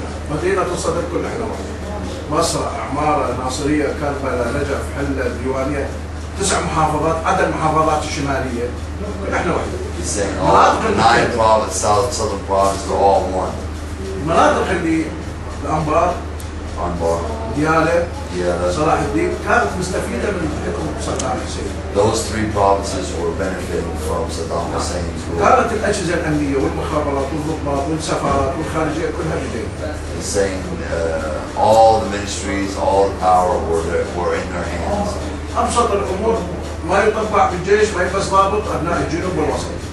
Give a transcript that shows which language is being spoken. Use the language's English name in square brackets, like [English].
[Arabic] مدينة الصدر كلها احنا واحدة. مصر عمارة ناصرية كربلاء نجف حلة ديوانية 9 محافظات عدا المحافظات الشمالية احنا واحدة. [English] He's saying all 9 provinces, southern provinces are all one. [Arabic] المناطق اللي الأنبار ديالى صلاح الدين كانت مستفيدة من حكم صدام حسين. [English] Those 3 provinces were benefiting from Saddam Hussein's rule. [Arabic] كانت الأجهزة الأمنية والمخابرات والضباط والسفارات والخارجية كلها بدينا. [English] He's saying all the ministries, all the power were in their hands. [Arabic] أبسط الأمور ما يطبع بالجيش ما يلبس ضابط أبناء الجنوب والوسط.